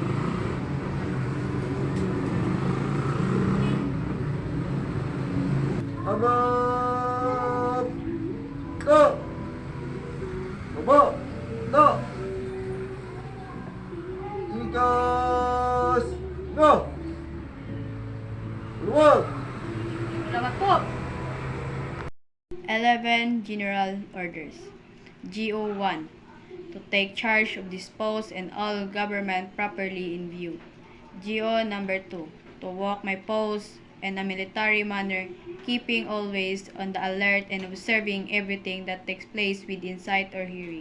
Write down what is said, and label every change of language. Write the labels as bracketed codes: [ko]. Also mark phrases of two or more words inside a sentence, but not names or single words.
[tl] Agap. Ta! Baba. Ta! Ikas. Go! Luwag. Salamat po. [en] 11 General Orders. GO1. To take charge of this post and all government properly in view. GO number 2. To walk my post in a military manner, keeping always on the alert and observing everything that takes place within sight or hearing.